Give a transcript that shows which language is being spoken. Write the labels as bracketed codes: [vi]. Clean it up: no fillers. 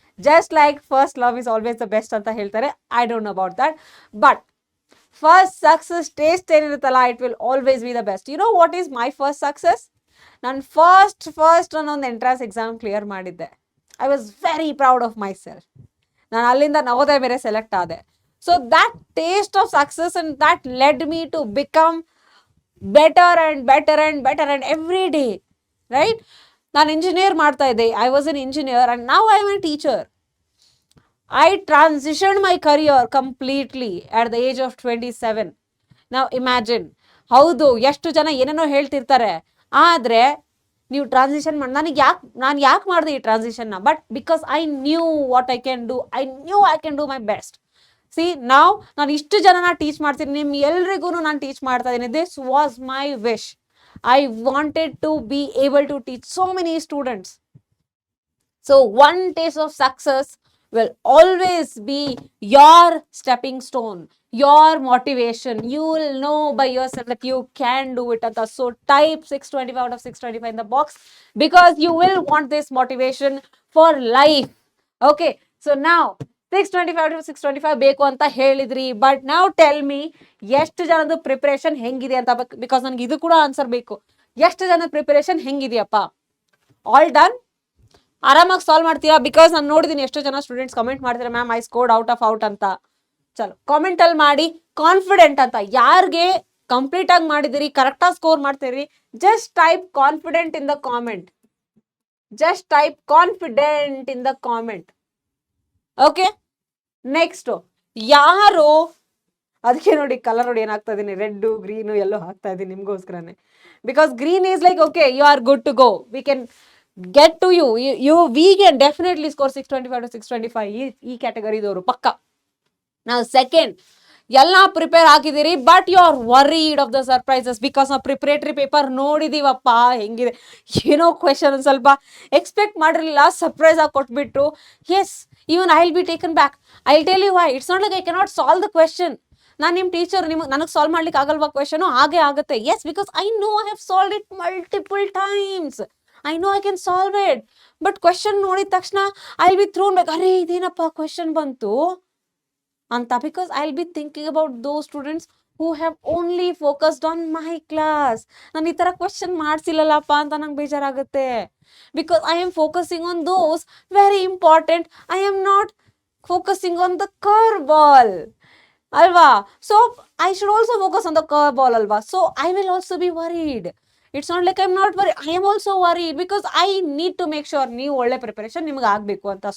[en] Just like first love is always the best [kn] ಅಂತ ಹೇಳ್ತಾರೆ. [en] I don't know about that. But first success taste [kn] ಏನಿರುತ್ತಲ್ಲ, [en] it will always be the best. You know what is my first success? [kn] ನಾನು first ಅನ್ನೊಂದು entrance exam clear ಮಾಡಿದ್ದೆ. [en] I was very proud of myself. [kn] ನಾನು ಅಲ್ಲಿಂದ ನವೋದಯ ಬೇರೆ select ಆದೆ. [en] So that taste of success and that led me to become better and every day, right? [kn] ನಾನು engineer ಮಾಡ್ತಾ ಇದ್ದೆ. [en] I was an engineer and now I am a teacher. I transitioned my career completely at the age of 27. Now imagine, [kn] ಹೌದು ಎಷ್ಟು ಜನ ಏನೇನೋ ಹೇಳ್ತಿರ್ತಾರೆ, ಆದರೆ ನೀವು ಟ್ರಾನ್ಸಿಷನ್ ಮಾಡಿ ನಾನು ಯಾಕೆ ಮಾಡಿದೆ ಈ ಟ್ರಾನ್ಸಿಷನ್ನ? [en] But because I knew what I can do. I knew I can do my best. [kn] C, ನಾನು ಇಷ್ಟು ಜನನ ಟೀಚ್ ಮಾಡ್ತೀನಿ, ನಿಮ್ ಎಲ್ರಿಗೂ ನಾನು ಟೀಚ್ ಮಾಡ್ತಾ ಇದ್ದೀನಿ. [en] This was my wish. I wanted to be able to teach so many students. So one taste of success will always be your stepping stone, your motivation. You will know by yourself that you can do it. So type 625 out of 625 in the box, because you will want this motivation for life. Okay, so now 625 out of 625 [kn] ಬೇಕು ಅಂತ ಹೇಳಿದ್ರಿ. But ನಾವು tell me, ಎಷ್ಟು ಜನದ preparation ಹೆಂಗಿದೆ ಅಂತ. Because ನನಗೆ ಇದು ಕೂಡ ಆನ್ಸರ್ ಬೇಕು. ಎಷ್ಟು ಜನದ ಪ್ರಿಪರೇಷನ್ ಹೆಂಗಿದೆಯಪ್ಪ? All done? ಆರಾಮಾಗಿ ಸಾಲ್ವ್ ಮಾಡ್ತೀರಾ? ಬಿಕಾಸ್ ನಾನು ನೋಡಿದ್ದೀನಿ ಎಷ್ಟು ಜನ ಸ್ಟೂಡೆಂಟ್ಸ್ ಕಮೆಂಟ್ ಮಾಡ್ತಾರೆ, [en] ma'am I scored out of out [kn] ಅಂತ. ಚಲೋ ಕಾಮೆಂಟ್ ಅಲ್ಲಿ ಮಾಡಿ ಕಾನ್ಫಿಡೆಂಟ್ ಅಂತ. ಯಾರಿಗೆ ಕಂಪ್ಲೀಟ್ ಆಗಿ ಮಾಡಿದಿರಿ, ಕರೆಕ್ಟಾಗಿ ಸ್ಕೋರ್ ಮಾಡ್ತೀರಿ, [en] Just type confident in the comment. Just type confident in the comment. [kn] Okay, next ಯಾರು, ಅದಕ್ಕೆ ನೋಡಿ ಕಲರ್ ನೋಡಿ ಏನಾಗ್ತಾ ಇದೀನಿ, ರೆಡ್ ಗ್ರೀನು ಎಲ್ಲೋ ಹಾಕ್ತಾ ಇದೀನಿ ನಿಮ್ಗೋಸ್ಕರನೇ. [en] because green is like okay, you are good to go, we can get to we can definitely score 625 to 625 [kn] ಈ ಕ್ಯಾಟಗರಿದವರು ಪಕ್ಕ. ನಾವು ಸೆಕೆಂಡ್ ಎಲ್ಲ ಪ್ರಿಪೇರ್ ಆಗಿದ್ದೀರಿ, [en] But you are worried of the surprises. [kn] Because ನಾವು preparatory paper ನೋಡಿದೀವಪ್ಪ ಹೆಂಗಿದೆ, ಏನೋ question ಒಂದು ಸ್ವಲ್ಪ ಎಕ್ಸ್ಪೆಕ್ಟ್ ಮಾಡಿರಲಿಲ್ಲ, ಸರ್ಪ್ರೈಸ್ ಆಗಿ ಕೊಟ್ಬಿಟ್ರು. [en] Yes, even I will be taken back. I'll tell you why. It's not like I cannot solve the question. [kn] ನಾನು ನಿಮ್ಮ teacher, ನನಗೆ ಸಾಲ್ವ್ ಮಾಡ್ಲಿಕ್ಕೆ ಆಗಲ್ವಾ ಕ್ವೆಶನು? ಹಾಗೆ ಆಗುತ್ತೆ. S, [en] Because I know I have solve it multiple times. I know I can solve it. But [kn] question ನೋಡಿದ ತಕ್ಷಣ [en] I will be thrown back. [kn] ಅರೆ ಇದೇನಪ್ಪ ಕ್ವೆಶನ್ ಬಂತು ಅಂತ. [en] Because I will be thinking about those students who have only focused on my class. [kn] ನಾನು ಈ ಥರ question ಮಾಡಿಸಿಲ್ಲಲ್ಲಪ್ಪ ಅಂತ ನಂಗೆ ಬೇಜಾರಾಗುತ್ತೆ. [en] Because I am focusing on those very important. I am not focusing on the curveball. Alva. So I should also focus on the curveball, alva. So I will also be worried. It's not like I'm not worried. I am also worried because I need to make sure [kn] ನೀವು ಒಳ್ಳೆ preparation ನಿಮ್ಗೆ ಆಗಬೇಕು ಅಂತ.